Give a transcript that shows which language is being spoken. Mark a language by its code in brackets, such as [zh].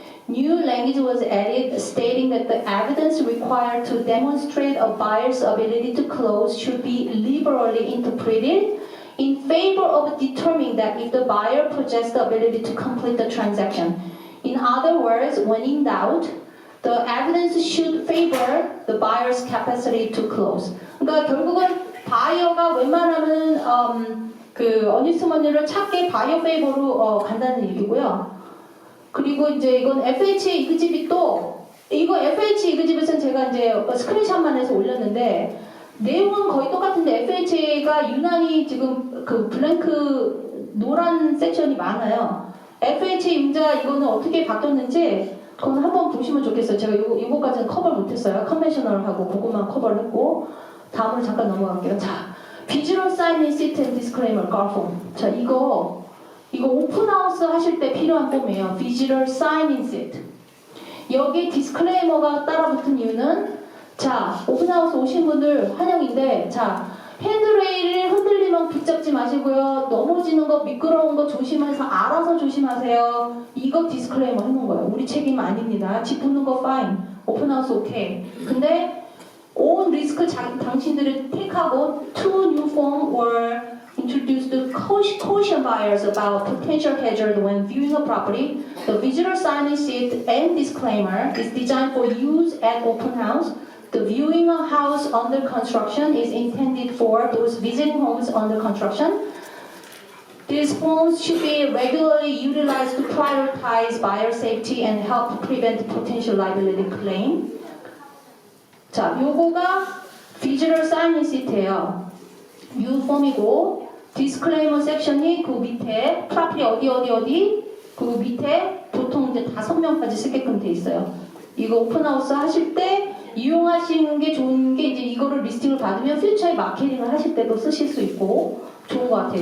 [en] New language was added stating that the evidence required to demonstrate a buyer's ability to close should be liberally interpreted in favor of determining that if the buyer possessed the ability to complete the transaction. In other words, when in doubt, the evidence should favor the buyer's capacity to close. [ko] 그러니까 결국은 바이어가 웬만하면 그 어니스트 머니를 찾게 바이어 페이버로 간다는 얘기고요. 그리고 이제 이건 FH 이그집이 또 이거 FH 이그집에서는 제가 이제 스크린샷만 해서 올렸는데 내용은 거의 똑같은데 FHA가 유난히 지금 그 블랭크 노란 섹션이 많아요. FHA 융자 이거는 어떻게 바뀌었는지 그건 한번 보시면 좋겠어요. 제가 이거까지는 커버를 못했어요. 컨벤셔널하고 그것만 커버를 했고 다음으로 잠깐 넘어갈게요. [en] 자, 비주얼 사인인 시트 앤 디스클레이머 걸폼. [ko] 자, 이거 오픈하우스 하실 때 필요한 폼이에요. 비주얼 사인인 시트. 여기 디스클레이머가 따라붙은 이유는 자, 오픈하우스 오신 분들 환영인데 자, 핸드레일을 흔들리면 붙잡지 마시고요. 넘어지는 거, 미끄러운 거 조심해서 알아서 조심하세요. 이거 디스클레이머 해놓은 거예요. 우리 책임 아닙니다. 집 붙는 거 파인. 오픈하우스 오케이. 근데 온 리스크 당신들이 택하고 [en] two new form were introduced to caution buyers about potential hazard when viewing a property. The visual signage sheet and disclaimer is designed for use at open house. The viewing a house under construction is intended for those visiting homes under construction. These forms should be regularly utilized to prioritize buyer safety and help prevent potential liability claim. [ko] 자, 요거가 visual signage sheet예요. new 폼이고 disclaimer 섹션이 그 밑에 property 어디 그 밑에 보통 이제 5명까지 쓰게끔 돼 있어요. 이거 오픈하우스 하실 때 이용하시는 게 좋은 게 이제 이거를 리스팅을 받으면 퓨처에 마케팅을 하실 때도 쓰실 수 있고 좋은 것 같아요.